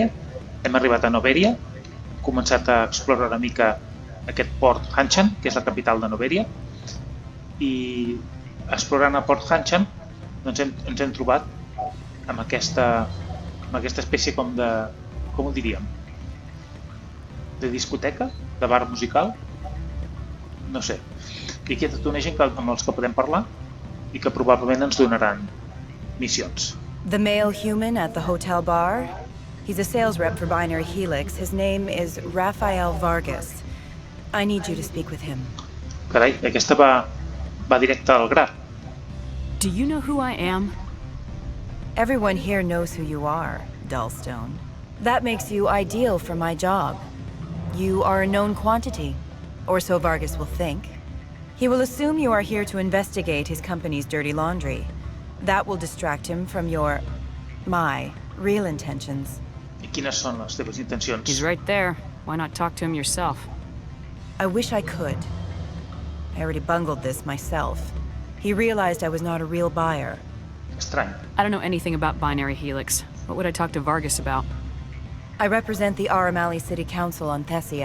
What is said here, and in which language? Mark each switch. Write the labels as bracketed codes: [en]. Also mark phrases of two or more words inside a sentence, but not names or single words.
[ca] Hem arribat a Noveria, hem començat a explorar una mica aquest port Hanshan, que és la capital de Noveria, i explorant a Port Hanshan doncs ens hem trobat amb aquesta espècie com de, com ho diríem, de discoteca, de bar musical, no sé. I aquí hi ha tota una gent amb els que podem parlar i que probablement ens donaran missions. [en] The male human at the hotel bar? He's a sales rep for Binary Helix. His name is Rafael Vargas. I need you to speak with him. [ca] Carai, aquesta va directe al gra. [en] Do you know who I am? Everyone here knows who you are, Dullstone. That makes you ideal for my job. You are a known quantity, or so Vargas will think. He will assume you are here to investigate his company's dirty laundry. That will distract him from my real intentions. [ca] I quines són les teves intencions? [en] He's right there. Why not talk to him yourself? I wish I could. I already bungled this myself. He realized I was not a real buyer. [ca] Estrany. [en] I don't know anything about Binary Helix. What would I talk to Vargas about? I represent the Aramali City Council on Thessia.